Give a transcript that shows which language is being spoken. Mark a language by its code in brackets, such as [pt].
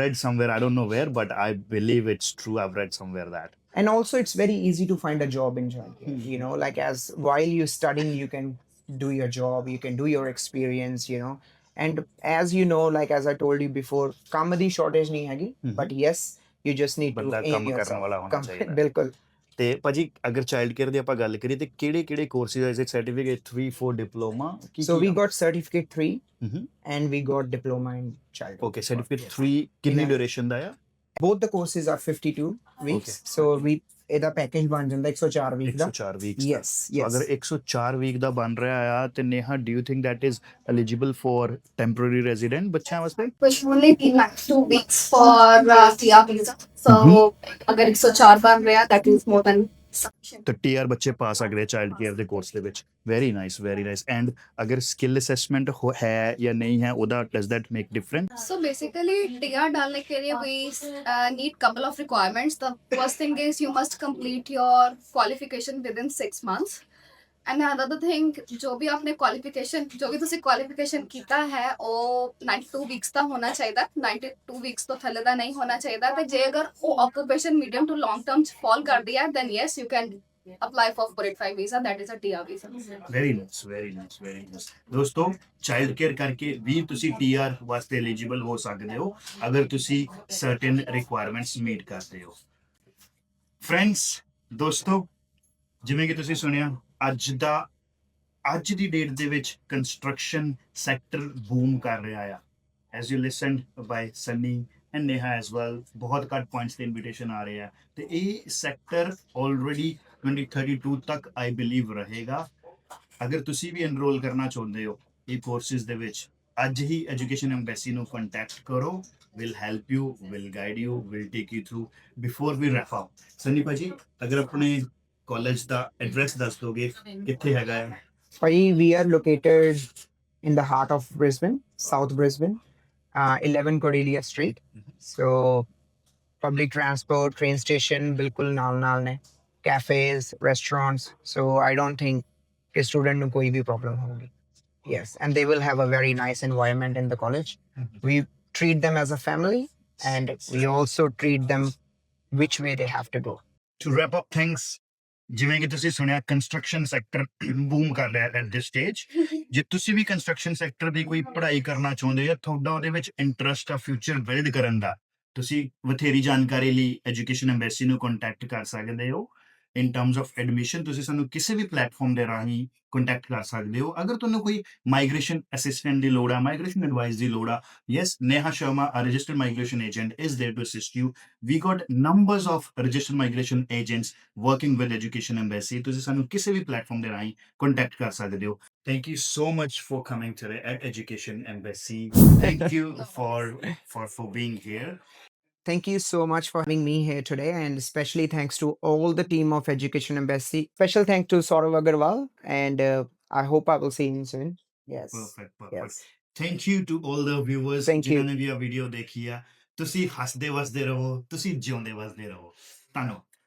[en] read somewhere, I don't know where, but I believe it's true. I've read somewhere that. And also it's very easy to find a job in childcare. You know, like as while you're studying, you can do your job, you can do your experience, you know. And as you know, like as I told you before, [pa] ਕੰਮ ਦੀ shortage ਨਹੀਂ ਹੈਗੀ, [en] but yes, you just need to [pa] ਬੰਦਾ [en] aim [pa] ਕੰਮ ਕਰਨ [en] yourself. [pa] ਵਾਲਾ ਹੋਣਾ ਚਾਹੀਦਾ। ਬਿਲਕੁਲ। ਤੇ ਭਾਜੀ ਅਗਰ ਚਾਈਲਡ ਕੇਅਰ ਦੀ ਆਪਾਂ ਗੱਲ ਕਰੀਏ ਤੇ ਕਿਹੜੇ ਕੋਰਸਿਸ ਹੈ, certificate 3 4 diploma [en] So we got certificate 3 Mhm. and we got diploma in child. [pa] Okay certificate 3 ਕਿੰਨੀ [en] In a- [pa] ਡਿਊਰੇਸ਼ਨ ਦਾ ਆ? [en] Both the courses are 52 weeks. Okay. So we [pa] ਇਹਦਾ ਪੈਕੇਜ ਬਣ ਜਾਂਦਾ 104 ਵੀਕ ਦਾ। 104 ਵੀਕਸ [en] Yes, yes. [pa] ਅਗਰ 104 week ਦਾ ਬਣ ਰਿਹਾ ਆ ਤੇ [en] Neha do you think that is eligible for temporary resident [pa] ਬੱਚਿਆਂ ਵਾਸਤੇ? [en] which only need like 2 weeks for TR visa. So [pa] agar 104 ban raya, [en] that is more than sufficient. [pa] ਤੇ TR ਬੱਚੇ ਪਾ ਸਕਦੇ ਚਾਈਲਡ ਕੇਅਰ ਦੇ ਕੋਰਸ ਦੇ ਵਿੱਚ। [en] Very nice very nice. [pa] And ਅਗਰ ਸਕਿੱਲ ਅਸੈਸਮੈਂਟ ਹੈ ਜਾਂ ਨਹੀਂ ਹੈ ਉਹਦਾ [en] Does that make difference? So basically, TR [hi] डालने के लिए [en] we need couple of requirements. The first thing is you must complete your qualification within 6 months. And another thing, [hi] जो भी आपने [pa] qualification, जो भी ਤੁਸੀਂ qualification ਕੀਤਾ ਹੈ ਉਹ 92 weeks ਦਾ ਹੋਣਾ ਚਾਹੀਦਾ। 92 weeks ਤੋਂ ਥੱਲੇ ਦਾ ਨਹੀਂ ਹੋਣਾ ਚਾਹੀਦਾ। ਤੇ ਜੇ ਅਗਰ ਉਹ [en] occupation medium to long term ਚ fall ਕਰਦੀ ਹੈ, then yes, you can apply for 485 visa, that is a TR visa. [pa] Very nice very nice very nice. ਦੋਸਤੋ ਚਾਈਲਡ ਕੇਅਰ ਕਰਕੇ ਵੀ ਤੁਸੀਂ ਟੀਆਰ ਵਾਸਤੇ ਐਲੀਜੀਬਲ ਹੋ ਸਕਦੇ ਹੋ ਅਗਰ ਤੁਸੀਂ ਸਰਟਨ ਰਿਕੁਆਇਰਮੈਂਟਸ ਮੀਟ ਕਰਦੇ ਹੋ। ਫਰੈਂਡਸ ਦੋਸਤੋ ਜਿਵੇਂ ਕਿ ਤੁਸੀਂ ਸੁਣਿਆ ਅੱਜ ਦੀ ਡੇਟ ਦੇ ਵਿੱਚ ਕੰਸਟਰਕਸ਼ਨ ਸੈਕਟਰ ਬੂਮ ਕਰ ਰਿਹਾ ਆ। [en] as you listened by Sunny and Neha as well, [pa] ਬਹੁਤ ਘੱਟ ਪੁਆਇੰਟਸ ਤੇ ਇਨਵੀਟੇਸ਼ਨ ਆ ਰਹੇ ਆ ਤੇ ਇਹ ਸੈਕਟਰ ਆਲਰੇਡੀ 2032 ਤੱਕ [en] I believe [pa] ਰਹੇਗਾ। ਅਗਰ ਤੁਸੀਂ ਵੀ ਐਨਰੋਲ ਕਰਨਾ ਚਾਹੁੰਦੇ ਹੋ ਇਹ ਕੋਰਸਿਸ ਦੇ ਵਿੱਚ, ਅੱਜ ਹੀ ਐਜੂਕੇਸ਼ਨ ਐਮਬੈਸੀ ਨੂੰ ਕੰਟੈਕਟ ਕਰੋ। [en] Will help you, will guide you, will take you through. Before we wrap up, [pa] Sunny ਭਾਜੀ ਅਗਰ ਆਪਣੇ ਕਾਲਜ ਦਾ ਐਡਰੈਸ ਦੱਸ ਦੋਗੇ ਕਿੱਥੇ ਹੈਗਾ ਹੈ? [en] ਭਾਈ we are located in the heart of Brisbane, South Brisbane, 11 Cordelia Street. So public transport, train station [pa] ਬਿਲਕੁਲ ਨਾਲ ਨੇ, [en] cafes, restaurants. [pa] So I don't think ਕਿ student ਨੂੰ ਕੋਈ ਵੀ problem ਹੋਊਗੀ। [en] Yes, and they will have a very nice environment in the college. We treat them as a family and we also treat them which way they have to go. To wrap up things, [pa] ਜਿਵੇਂ ਕਿ ਤੁਸੀਂ ਸੁਣਿਆ construction sector boom ਕਰ ਰਿਹਾ at this stage. ਜੇ ਤੁਸੀਂ ਵੀ construction sector ਦੀ ਕੋਈ ਪੜ੍ਹਾਈ ਕਰਨਾ ਚਾਹੁੰਦੇ ਹੋ, ਤੁਹਾਡਾ ਉਹਦੇ ਵਿੱਚ ਇੰਟਰਸਟ ਆ ਫਿਊਚਰ ਬਿਲਡ ਕਰਨ ਦਾ, ਤੁਸੀਂ ਬਥੇਰੀ ਜਾਣਕਾਰੀ ਲਈ ਐਜੂਕੇਸ਼ਨ ਐਮਬੈਸੀ ਨੂੰ ਕੰਟੈਕਟ ਕਰ ਸਕਦੇ ਹੋ। ਇਨ ਟਰਮਸ ਆਫ ਐਡਮਿਸ਼ਨ ਤੁਸੀਂ ਸਾਨੂੰ ਕਿਸੇ ਵੀ ਪਲੇਟਫਾਰਮ ਦੇ ਰਾਹੀਂ ਕੰਟੈਕਟ ਕਰ ਸਕਦੇ ਹੋ। ਅਗਰ ਤੁਹਾਨੂੰ ਕੋਈ ਮਾਈਗ੍ਰੇਸ਼ਨ ਅਸਿਸਟੈਂਟ ਦੀ ਲੋੜ ਆ, ਮਾਈਗ੍ਰੇਸ਼ਨ ਐਡਵਾਈਸ ਦੀ ਲੋੜ ਆ, yes Neha Sharma, [en] a registered migration agent, is there to assist you. We got numbers of registered migration agents working with Education Embassy. [pa] ਤੁਸੀਂ ਸਾਨੂੰ ਕਿਸੇ ਵੀ ਪਲੇਟਫਾਰਮ ਦੇ ਰਾਹੀਂ ਕੰਟੈਕਟ ਕਰ ਸਕਦੇ ਹੋ। [en] Thank you so much for coming today at Education Embassy. Thank you for being here. Thank you so much for having me here today, and especially thanks to all the team of Education Embassy. Special thanks to Saurav Agarwal, and I hope I will see him soon. Yes. Perfect. Yes. Thank you to all the viewers Thank you. [pa] ਜਿਨ੍ਹਾਂ ਨੇ ਵੀ ਇਹ video ਦੇਖੀ ਆ। ਤੁਸੀਂ ਹੱਸਦੇ ਵਸਦੇ ਰਹੋ, ਤੁਸੀਂ ਜਿਉਂਦੇ ਵਸਦੇ ਰਹੋ। ਧੰਨਵਾਦ।